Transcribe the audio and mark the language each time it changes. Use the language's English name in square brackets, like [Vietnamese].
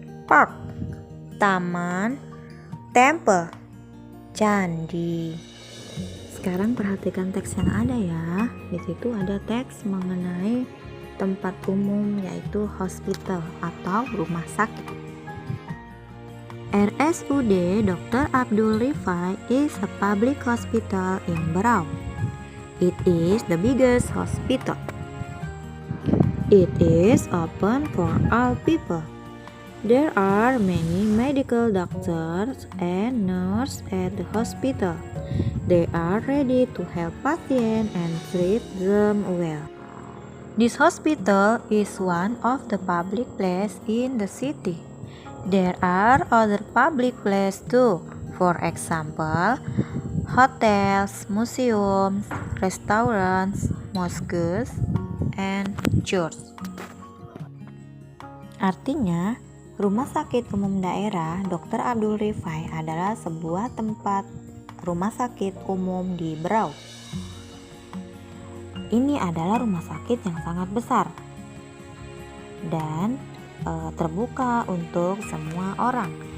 [Indonesian] Park, taman. Temple, candi. Sekarang perhatikan teks yang ada ya. Di situ ada teks mengenai tempat umum, yaitu hospital atau rumah sakit. RSUD Dr. [English] Abdul Rifai is a public hospital in Berau. It is the biggest hospital. It is open for all people. There are many medical doctors and nurses at the hospital. They are ready to help patients and treat them well. This hospital is one of the public places in the city. There are other public places too. For example, hotels, museums, restaurants, mosques, and churches. [Indonesian] Artinya, Rumah Sakit Umum Daerah Dr. Abdul Rifai adalah sebuah tempat rumah sakit umum di Berau. Ini adalah rumah sakit yang sangat besar dan terbuka untuk semua orang.